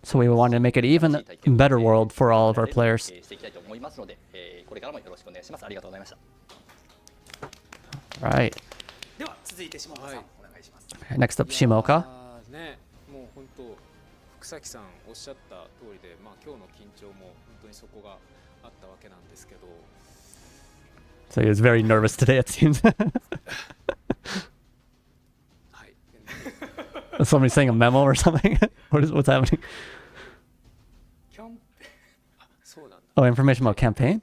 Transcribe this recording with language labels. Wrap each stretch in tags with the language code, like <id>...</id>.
<en>So we wanted to make it even better world for all of our players.</en> <ja>していきたいと思いますので、これからもよろしくお願いします。ありがとうございました。</ja> <en>Right.</en> <ja>では続いて下岡さん、お願いします。</ja> <en>Next up, Shimoka.</en> <ja>ね、もう本当福崎さんおっしゃった通りで、まあ今日の緊張も本当にそこがあったわけなんですけど。</ja> <en>So he was very nervous today, it seems.</en> <ja>はい。</ja> <en>Somebody saying a memo or something? What's happening?</en> <ja>キャンペそうなんだ。</ja> <en>Oh, information about campaign?</en>